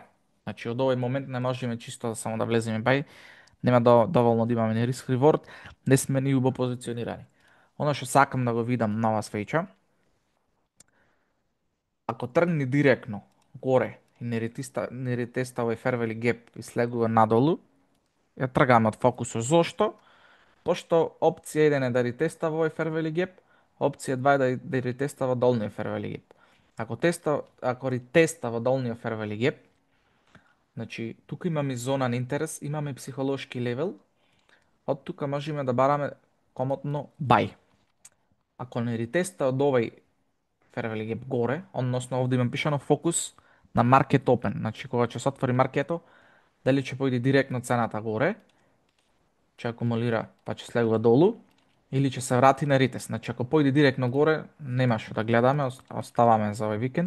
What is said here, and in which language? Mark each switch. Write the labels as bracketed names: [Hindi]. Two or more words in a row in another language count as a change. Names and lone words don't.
[Macedonian] Значи од овој момент не можеме чисто само да влеземе бај, нема доволно да имаме ни [English] risk reward, [Macedonian] не сме ни убаво позиционирани. Оно што сакам да го видам на оваа свеќа, ако тргне директно горе и не ретеста овој [English] fair value gap [Macedonian] и слегува надолу, ја тргаме од фокусот. Зошто? Пошто опција 1 е да ретестава овој [English] fair value gap, [Macedonian] опција 2 е да ретестава долниот [English] fair value gap. [Macedonian] Ако ретестава долниот [English] fair value gap, [Macedonian] значи тука имаме зона на интерес, имаме психолошки левел, од тука можеме да бараме комотно buy. Ако не ретеста од овој [English] fair value gap [Macedonian] горе, односно овде имам пишано фокус на [English] market open, [Macedonian] значи кога ќе се отвори маркето, дали ќе појде директно цената горе, ќе акумулира па ќе слегува долу, или ќе се врати на ретест. Значи ако појде директно горе, нема што да гледаме, оставаме за овој викенд.